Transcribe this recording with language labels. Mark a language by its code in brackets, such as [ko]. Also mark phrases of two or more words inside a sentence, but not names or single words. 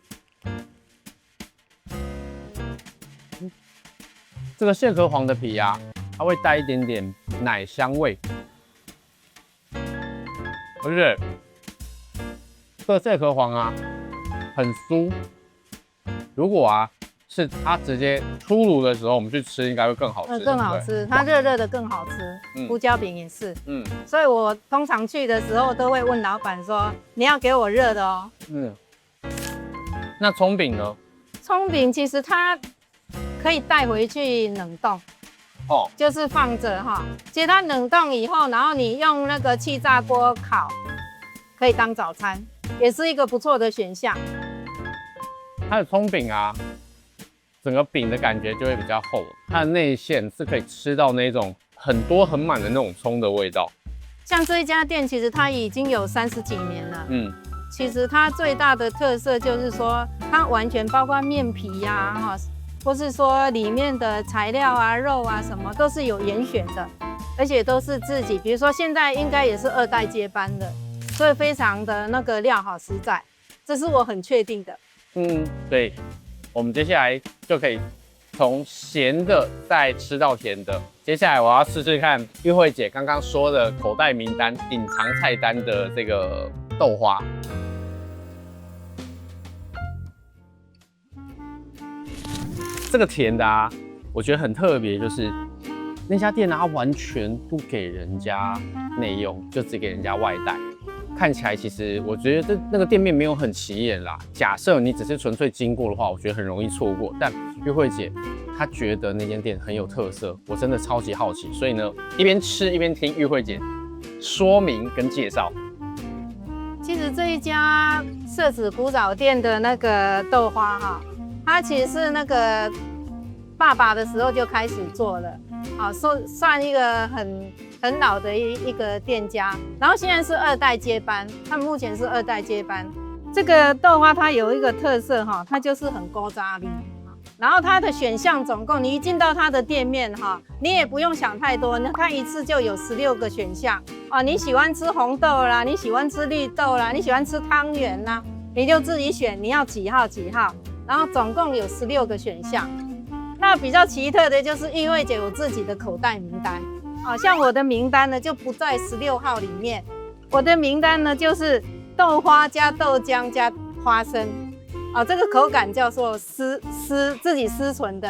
[zh] 這個蟹殼黃的皮啊，它會帶一點點奶香味， 而且這個蟹殼黃啊很酥，如果啊是它直接出爐的時候，我们去吃应該會更好吃，更好吃，它熱熱的更好吃。胡椒餅也是，所以我通常去的時候都會問老闆說，你要給我熱的哦。那蔥餅呢？蔥餅其實它可以帶回去冷凍，就是放着哈。其實它冷凍以後，然後你用那個氣炸鍋烤，可以當早餐，也是一個不錯的選項。它的蔥餅啊，整個餅的感覺就會比較厚，它的內餡是可以吃到那種很多很滿的那種蔥的味道。像這一家店，其實它已經有30幾年了。其實它最大的特色就是說，它完全包括麵皮呀，哈，或是說裡面的材料啊、肉啊什麼都是有嚴選的，而且都是自己，比如說現在應該也是2代接班的，所以非常的那個料好實在，這是我很確定的。對，我們接下來就可以從鹹的再吃到甜的。接下來我要試試看玉慧姐剛剛說的口袋名單、隱藏菜單的這個豆花。這個甜的啊，我覺得很特別，就是那家店啊，它完全不給人家內用，就只給人家外帶。看起來其實我覺得那個店面沒有很起眼啦。假設你只是純粹經過的話，我覺得很容易錯過。但玉慧姐她覺得那間店很有特色，我真的超級好奇。所以呢，一邊吃一邊聽玉慧姐說明跟介紹。其實這一家社子古早店的那個豆花哈，它其實是那個爸爸的時候就開始做了，好，算一個很老的一個店家，然後現在是2代接班，他們目前是2代接班。這個豆花它有一個特色哈，它就是很古早味，然後它的選項總共，你一進到它的店面哈，你也不用想太多，它一次就有16 個選項哦。你喜歡吃紅豆啦，你喜歡吃綠豆啦，你喜歡吃湯圓啦，你就自己選你要幾號幾號，然後總共有16個選項。那比較奇特的就是玉慧姐有自己的口袋名單，像我的名單呢就不在16號裡面，我的名單呢就是豆花加豆漿加花生，這個口感叫做自己私存的。